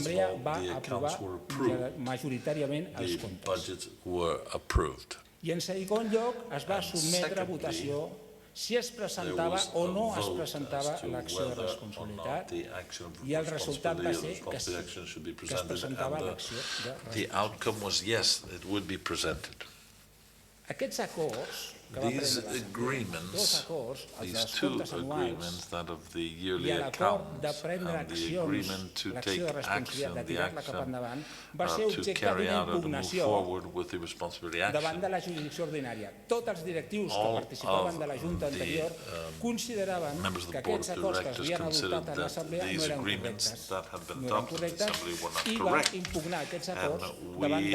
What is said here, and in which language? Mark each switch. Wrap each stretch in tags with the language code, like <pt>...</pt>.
<en>First of all, the accounts were approved, the budgets were approved. And secondly,</en> <ca>si es presentava o no es presentava l'acció de responsabilitat, i el resultat va ser que sí, que es presentava l'acció de responsabilitat.</ca> <en>The outcome was yes, it would be presented.</en> <ca>Aquests acords</ca> <en>these agreements, these two agreements, that of the yearly accounts and the agreement to take action, the action to carry out and to move forward with the responsibility action, all of the members of the board of directors considered that these agreements that had been adopted in the assembly were</en>